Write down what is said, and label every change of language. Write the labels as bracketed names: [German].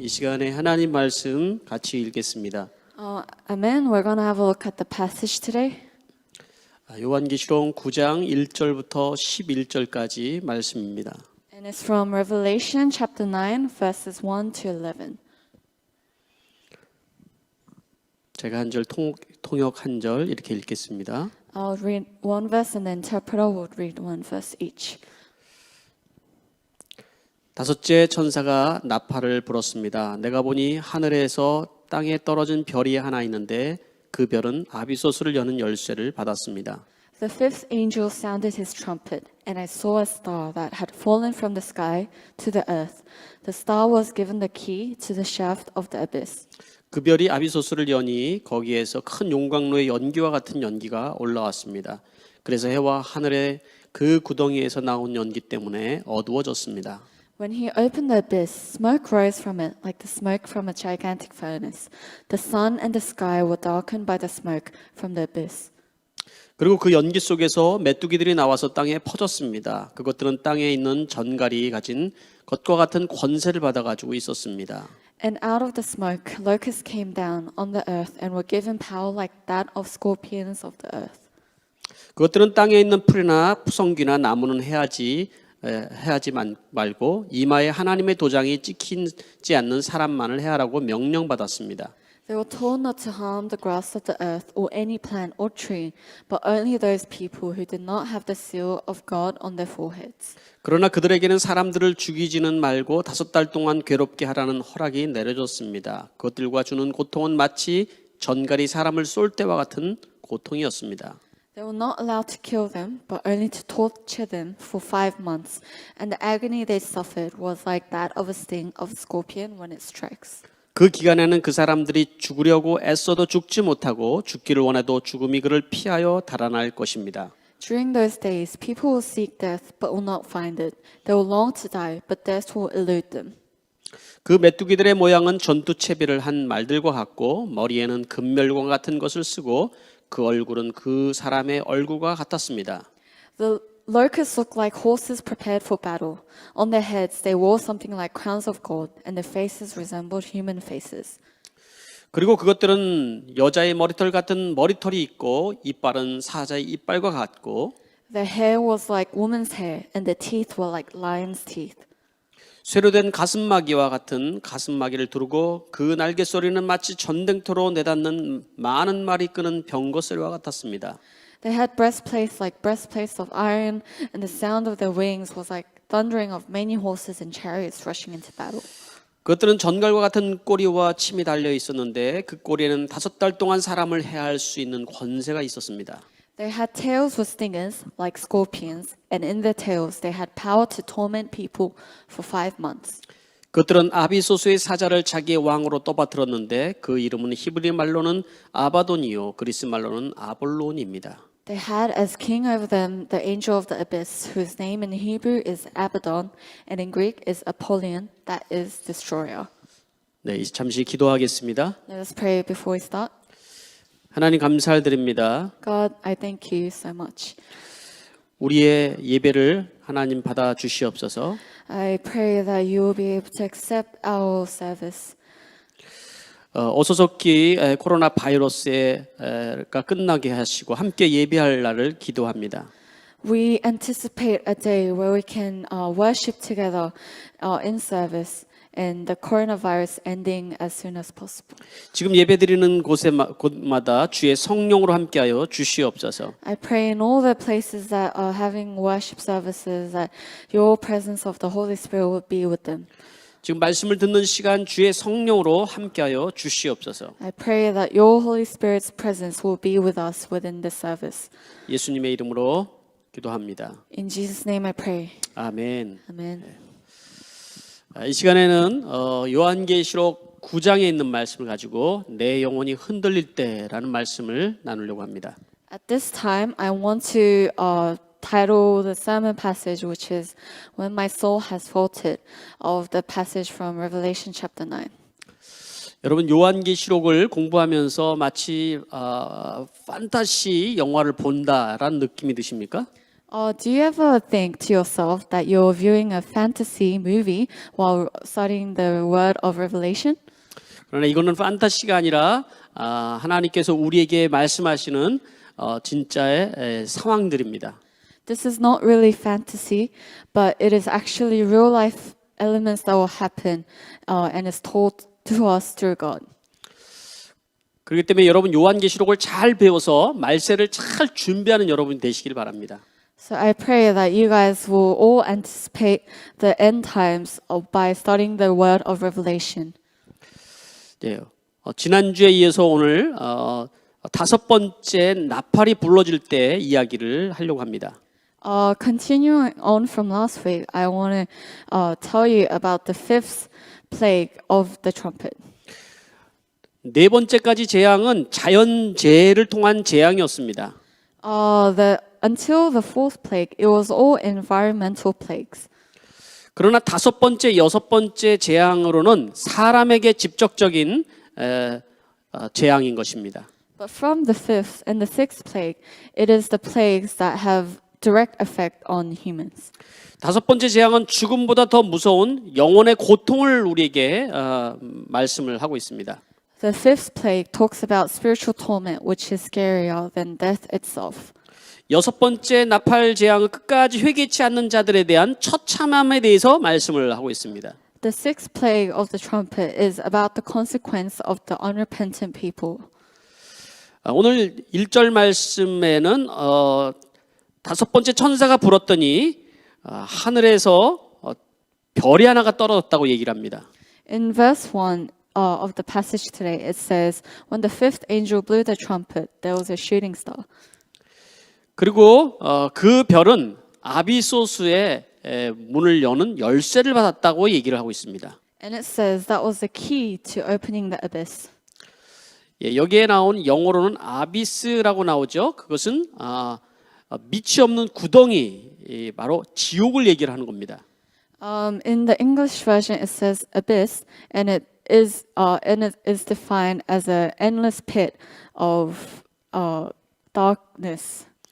[Korean] 이 시간에 하나님 말씀 같이 읽겠습니다. [English] Amen. We're going to have a look at the passage today. [Korean] 요한계시록 9장 1절부터 11절까지 말씀입니다. [English] And it's from Revelation chapter 9, verses 1 to 11. [Korean] 제가 한 절 통역 한 절 이렇게 읽겠습니다. [English] I'll read one verse and the interpreter will read one verse each. [Korean] 다섯째 천사가 나팔을 불었습니다. 내가 보니 하늘에서 땅에 떨어진 별이 하나 있는데 그 별은 아비소스를 여는 열쇠를 받았습니다. [English] The fifth angel sounded his trumpet, and I saw a star that had fallen from the sky to the earth. The star was given the key to the shaft of the abyss. [Korean] 그 별이 아비소스를 여니 거기에서 큰 용광로의 연기와 같은 연기가 올라왔습니다. 그래서 해와 하늘의 그 구덩이에서 나온 연기 때문에 어두워졌습니다. [English] When he opened the abyss, smoke rose from it like the smoke from a gigantic furnace. The sun and the sky were darkened by the smoke from the abyss. [Korean] 그리고 그 연기 속에서 메뚜기들이 나와서 땅에 퍼졌습니다. 그것들은 땅에 있는 전갈이 가진 것과 같은 권세를 받아가지고 있었습니다. [English] And out of the smoke, locusts came down on the earth and were given power like that of scorpions of the earth. [Korean] 그것들은 땅에 있는 풀이나 푸성귀나 나무는 해하지 말고 이마에 하나님의 도장이 찍히지 않는 사람만을 해하라고 명령받았습니다. [English] They were told not to harm the grass of the earth or any plant or tree, but only those people who did not have the seal of God on their foreheads. [Korean] 그러나 그들에게는 사람들을 죽이지는 말고 5달 동안 괴롭게 하라는 허락이 내려졌습니다. 그것들과 주는 고통은 마치 전갈이 사람을 쏠 때와 같은 고통이었습니다. [English] They were not allowed to kill them, but only to torture them for 5 months, and the agony they suffered was like that of a sting of a scorpion when it strikes. [Korean] 그 기간에는 그 사람들이 죽으려고 애써도 죽지 못하고 죽기를 원해도 죽음이 그를 피하여 달아날 것입니다. [English] During those days, people will seek death but will not find it. They will long to die, but death will elude them. [Korean] 그 메뚜기들의 모양은 전투 채비를 한 말들과 같고 머리에는 금멸과 같은 것을 쓰고 그 얼굴은 그 사람의 얼굴과 같았습니다. [English] The locusts looked like horses prepared for battle. On their heads, they wore something like crowns of gold, and their faces resembled human faces. [Korean] 그리고 그것들은 여자의 머리털 같은 머리털이 있고 이빨은 사자의 이빨과 같고 [English] Their hair was like woman's hair, and their teeth were like lion's teeth. [Korean] 쇠로 된 가슴마기와 같은 가슴마기를 두르고 그 날개 소리는 마치 전쟁터로 내닫는 많은 말이 끄는 병거 소리와 같았습니다. [English] They had breastplates like breastplates of iron, and the sound of their wings was like thundering of many horses and chariots rushing into battle. [Korean] 그것들은 전갈과 같은 꼬리와 침이 달려 있었는데 그 꼬리에는 5달 동안 사람을 해할 수 있는 권세가 있었습니다. [English] They had tails with stingers like scorpions, and in their tails they had power to torment people for 5 months. [Korean] 그것들은 아비소스의 사자를 자기의 왕으로 떠받들었는데 그 이름은 히브리 말로는 아바돈이요 그리스 말로는 아볼론입니다. [English] They had as king over them the angel of the abyss, whose name in Hebrew is Abaddon, and in Greek is Apollyon, that is destroyer. [Korean] 네, 이제 잠시 기도하겠습니다. [English] Let us pray before we start. [Korean] 하나님 감사드립니다. [English] God, I thank you so much. [Korean] 우리의 예배를 하나님 받아 주시옵소서. [English] I pray that you will be able to accept our service. [Korean] 어소속히 코로나 바이러스가 끝나게 하시고 함께 예배할 날을 기도합니다. [English] We anticipate a day where we can worship together in service and the coronavirus ending as soon as possible. [Korean] 지금 예배드리는 곳마다 주의 성령으로 함께하여 주시옵소서. [English] I pray in all the places that are having worship services that your presence of the Holy Spirit will be with them. [Korean] 지금 말씀을 듣는 시간 주의 성령으로 함께하여 주시옵소서. [English] I pray that your Holy Spirit's presence will be with us within this service. [Korean] 예수님의 이름으로 기도합니다. [English] In Jesus' name I pray. [Korean] 아멘. [English] Amen. [Korean] 이 시간에는 요한계시록 9장에 있는 말씀을 가지고 내 영혼이 흔들릴 때라는 말씀을 나누려고 합니다. [English] At this time, I want to title the sermon passage, which is When My Soul Has Faltered, of the passage from Revelation chapter 9. [Korean] 여러분 요한계시록을 공부하면서 마치 판타시 영화를 본다라는 느낌이 드십니까? [English] Do you ever think to yourself that you're viewing a fantasy movie while studying the word of Revelation? [Korean] 그러나 이거는 판타시가 아니라 하나님께서 우리에게 말씀하시는 진짜의 상황들입니다. [English] This is not really fantasy, but it is actually real life elements that will happen and is told to us through God. [Korean] 그렇기 때문에 여러분 요한계시록을 잘 배워서 말세를 잘 준비하는 여러분이 되시길 바랍니다. [English] So I pray that you guys will all anticipate the end times by studying the word of Revelation. [Korean] 네, 지난주에 이어서 오늘 다섯 번째 나팔이 불러질 때 이야기를 하려고 합니다. [English] Continuing on from last week, I want to tell you about the fifth plague of the trumpet. [Korean] 네 번째까지 재앙은 자연재해를 통한 재앙이었습니다. [English] Until the fourth plague, it was all environmental plagues. [Korean] 그러나 다섯 번째, 여섯 번째 재앙으로는 사람에게 직접적인 재앙인 것입니다. [English] But from the fifth and the sixth plague, it is the plagues that have direct effect on humans. [Korean] 다섯 번째 재앙은 죽음보다 더 무서운 영혼의 고통을 우리에게 말씀을 하고 있습니다. [English] The fifth plague talks about spiritual torment, which is scarier than death itself. [Korean] 여섯 번째 나팔 재앙은 끝까지 회개치 않는 자들에 대한 처참함에 대해서 말씀을 하고 있습니다. [English] The sixth plague of the trumpet is about the consequence of the unrepentant people. [Korean] 오늘 1절 말씀에는 다섯 번째 천사가 불었더니 하늘에서 별이 하나가 떨어졌다고 얘기를 합니다. [English] In verse 1 of the passage today, it says, when the fifth angel blew the trumpet, there was a shooting star. [Korean] 그리고 그 별은 아비소스의 문을 여는 열쇠를 받았다고 얘기를 하고 있습니다. [English] And it says that was the key to opening the abyss. [Korean] 예, 여기에 나온 영어로는 아비스라고 나오죠. 그것은 밑이 없는 구덩이, 바로 지옥을 얘기를 하는 겁니다. [English] In the English version, it says abyss, and it is defined as an endless pit of darkness.